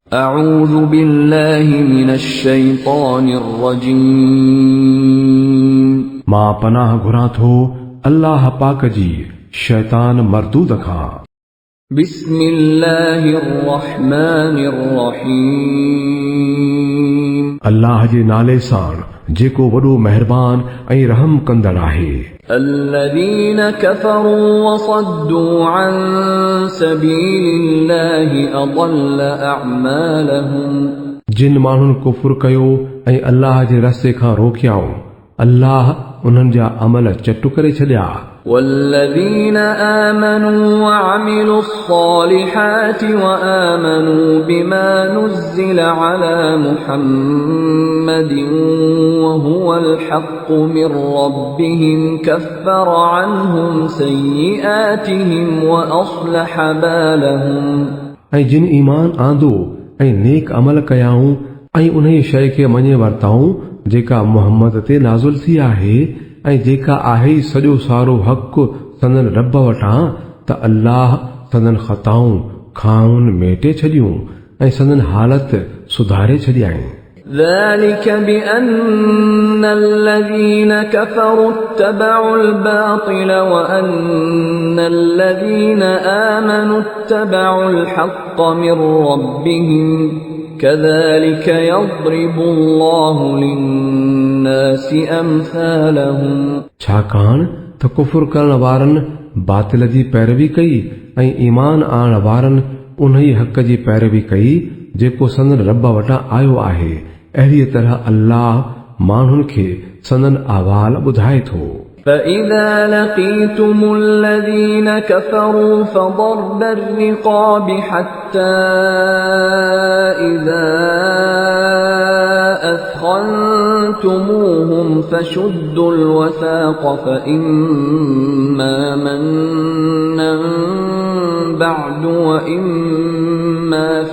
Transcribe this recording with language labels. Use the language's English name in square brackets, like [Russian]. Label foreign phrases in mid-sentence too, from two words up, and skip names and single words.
[Arabic] أعوذ بالله من الشيطان الرجيم [Sindhi] मां पनाह घुरां थो अल्लाह पाक जी शैतान मरदूद खां। [Arabic] بسم الله الرحمن الرحيم [Sindhi] अल्लाह जे नाले सां जेको वॾो महिरबान ऐं रहम कंदड़ आहे। [Arabic] الذين كفروا وصدوا عن سبيل الله أضل أعمالهم [Sindhi] जिन माण्हुनि कुफुर कयो ऐं अल्लाह जे रस्ते खां रोकियाऊं, अल्लाह उन्हनि जा अमल चटु करे छॾिया। [Arabic] والذين آمنوا وعملوا الصالحات وآمنوا بما نزل على محمد وهو الحق من ربهم كفر عنهم سيئاتهم وأصلح بالهم [Sindhi] ऐं जिन ईमान आंदो ऐं नेक अमल कयाऊं ऐं उन शइ खे मञे वरिताऊं जेका मुहम्मद ते नाज़ुल थी आहे ऐं जेका आहे सॼो सारो हक़ संदन रब वटां, त अल्लाह संदन ख़ताऊं खाउन मेटे छॾियूं ऐं संदन हालत सुधारे छॾियाईं। [Arabic] ذلك بأن الذين كفروا اتبعوا الباطل وأن الذين آمنوا اتبعوا الحق من ربهم كذلك يضرب الله للناس أمثالهم [Sindhi] छाकाणि त कुफुर करण वारनि बातिल जी पैरवी कई ऐं ईमान आणण वारनि उन ई हक़ जी पैरवी कई जेको संदन रब वटां आयो आहे। अहिड़ीअ तरह अल्लाह माण्हुनि खे संदन अहवाल ॿुधाए थो। [Arabic] فإذا لقيتم الذين كفروا فضرب الرقاب حتى إذا أثخنتموهم فشدوا الوثاق فإما منا بعد وإما